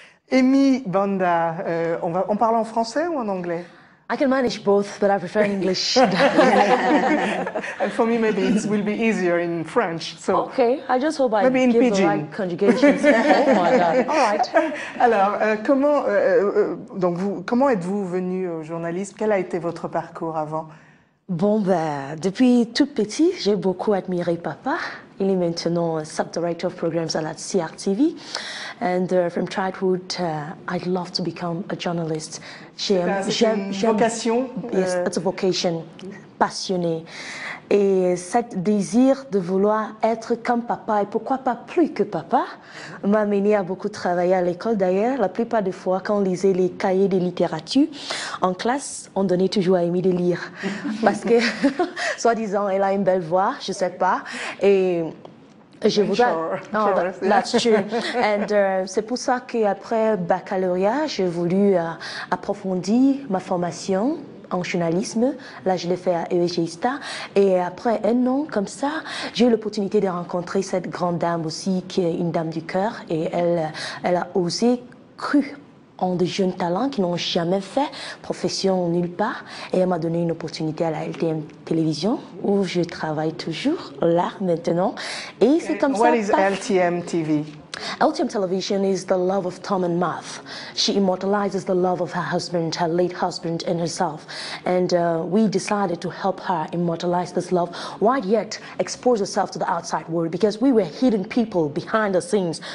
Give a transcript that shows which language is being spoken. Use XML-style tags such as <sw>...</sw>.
<fr>Amy Banda, on parle en français ou en anglais?</fr> <en>I can manage both, but I prefer English. And for me, maybe it will be easier in French. So Okay, I just hope I maybe in give the pidgin. right conjugations. Oh my God! All right.</en> <fr>Alors, comment êtes-vous venu au journalisme? Quel a été votre parcours avant? Bon, ben, depuis tout petit, j'ai beaucoup admiré papa. Il est maintenant</fr> <en>sub-director of programs</en> <fr>à la CRTV.</fr> <en>And from childhood, I'd love to become a journalist.</en> <fr>C'est une vocation?</fr> <en>Yes, it's a vocation. Passionné.</en> <fr>Et ce désir de vouloir être comme papa, et pourquoi pas plus que papa, m'a amené à beaucoup travailler à l'école. D'ailleurs, la plupart des fois, quand on lisait les cahiers de littérature, en classe, on donnait toujours à Amy de lire. Parce que, soi-disant, elle a une belle voix, je sais pas. Et je voudrais...</fr> <en>Sure, that's true.</en> <fr>And c'est pour ça qu'après baccalauréat, j'ai voulu approfondir ma formation en journalisme. Là, je l'ai fait à EGISTA. Et après un an comme ça, j'ai eu l'opportunité de rencontrer cette grande dame aussi, qui est une dame du cœur. Et elle a osé, cru en de jeunes talents qui n'ont jamais fait profession nulle part. Et elle m'a donné une opportunité à la LTM Télévision, où je travaille toujours là maintenant. Et c'est comme ça...</fr> <en>What is LTM TV? LTM Television is the love of Tom and Math. She immortalizes the love of her husband, her late husband, and herself. And we decided to help her immortalize this love, while yet expose herself to the outside world, because we were hidden people behind the scenes.</en>